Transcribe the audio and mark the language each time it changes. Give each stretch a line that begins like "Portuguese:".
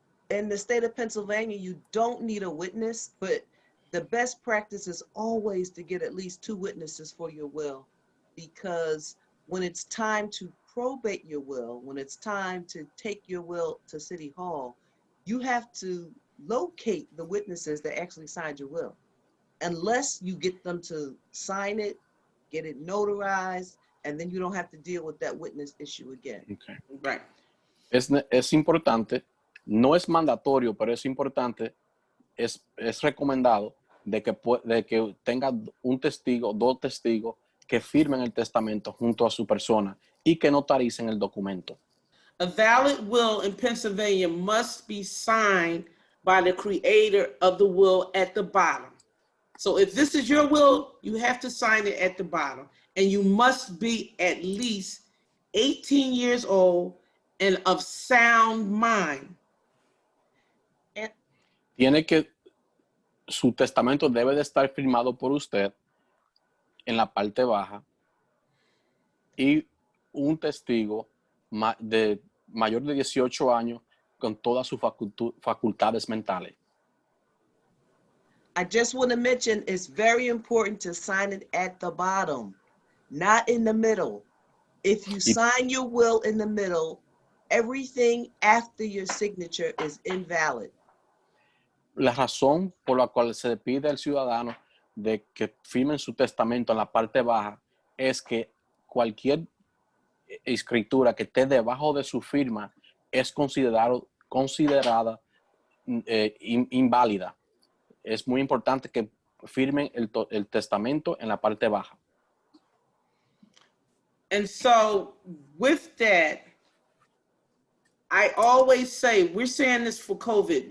English: In the state of Pennsylvania, you don't need a witness, but the best practice is always to get at least 2 witnesses for your will, because when it's time to probate your will, when it's time to take your will to City Hall, you have to locate the witnesses that actually signed your will. Unless you get them to sign it, get it notarized, and then you don't have to deal with that witness issue again. Okay. Right.
Spanish: Es importante, no es mandatorio, pero es importante, es recomendado de que tenga un testigo, 2 testigos que firmen el testamento junto a su persona y que notaricen el documento.
English: A valid will in Pennsylvania must be signed by the creator of the will at the bottom. So if this is your will, you have to sign it at the bottom. And you must be at least 18 years old and of sound mind.
Spanish: Su testamento debe de estar firmado por usted en la parte baja y un testigo mayor de 18 años con todas sus facultades mentales.
English: I just want to mention it's very important to sign it at the bottom, not in the middle. If you sign your will in the middle, everything after your signature is invalid.
Spanish: La razón por la cual se le pide al ciudadano de que firmen su testamento en la parte baja es que cualquier escritura que esté debajo de su firma es considerada inválida. Es muy importante que firmen el testamento en la parte baja.
English: And so with that, I always say, we're saying this for COVID.